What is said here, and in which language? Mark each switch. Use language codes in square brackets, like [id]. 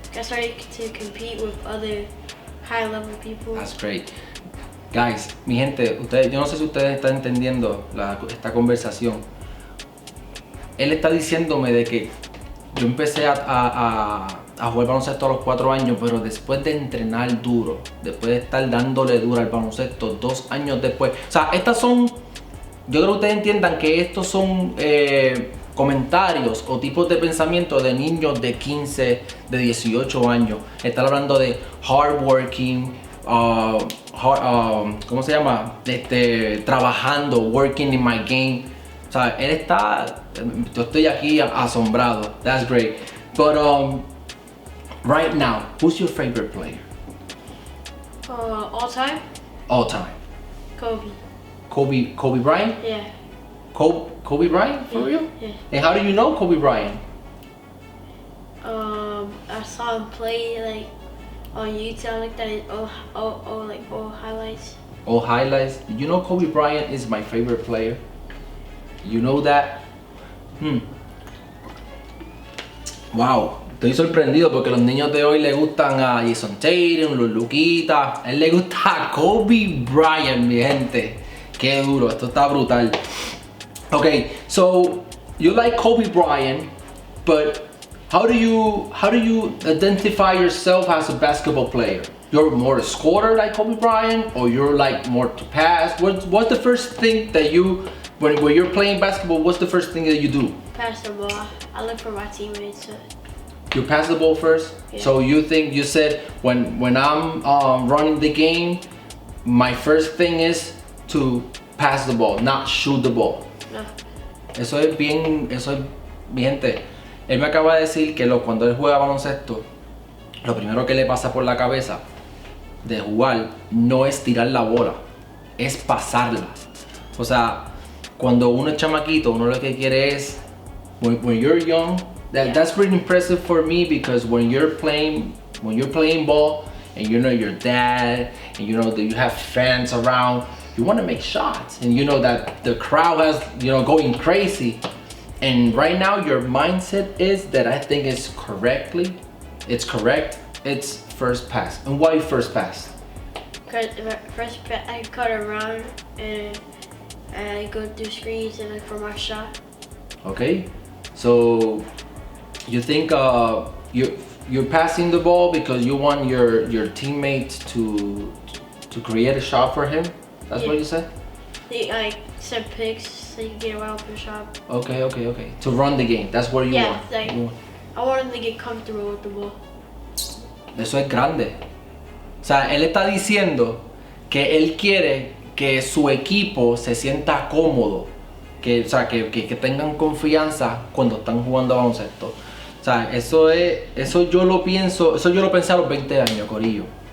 [en] I started to compete with other high level people. That's great. [es] Guys, mi gente, yo no sé si ustedes están entendiendo esta conversación. Él está diciéndome de que yo empecé a jugar baloncesto a los 4 años, pero después de entrenar duro, después de estar dándole duro al baloncesto 2 años después. O sea, yo creo que ustedes entiendan que estos son comentarios o tipos de pensamiento de niños de 15, de 18 años. Están hablando de hardworking, ¿cómo se llama? Trabajando, [en] working in my game. [es] O sea, yo estoy aquí asombrado. [en] That's great. But right now, who's your favorite player? All time? All time. Kobe. Kobe Bryant? Yeah. Kobe Bryant, for real? Yeah. And how do you know Kobe Bryant? I saw him play like on YouTube, like that. All highlights. All highlights. Did you know Kobe Bryant is my favorite player? You know that? [es] Wow, estoy sorprendido porque los niños de hoy le gustan a Jason Tatum, los Luquitas. A él le gusta a Kobe Bryant, mi gente. Qué duro, esto está brutal. [en] Okay, so you like Kobe Bryant, but how do you identify yourself as a basketball player? You're more a scorer like Kobe Bryant, or you're like more to pass? What's the first thing that when you're playing basketball, what's the first thing that you do? Pass the ball. I look for my teammates. You pass the ball first? Yeah. So you said when I'm running the game, my first thing is to pass the ball, not shoot the ball. No. [es] Eso es mi gente. Él me acaba de decir que cuando él juega baloncesto, lo primero que le pasa por la cabeza de jugar no es tirar la bola, es pasarla. O sea, cuando uno es chamaquito, uno lo que quiere es, [en] when you're young, that's pretty impressive for me, because when you're playing ball and you know your dad and you know that you have fans around, you want to make shots and you know that the crowd has, going crazy. And right now your mindset is that I think it's correct. It's first pass. And why first pass? Because first pass, I cut around and I go through screens and for my shot. Okay, so you think you're passing the ball because you want your teammates to create a shot for him? That's what you said? They like set picks so you can get a wide open shot. Okay. To run the game, that's what you want. Like, I want him to get comfortable with the ball. [es] Eso es grande. O sea, él está diciendo que él quiere que su equipo se sienta cómodo, que tengan confianza cuando están jugando baloncesto. O sea, eso yo lo pensé a los 20 años, corillo.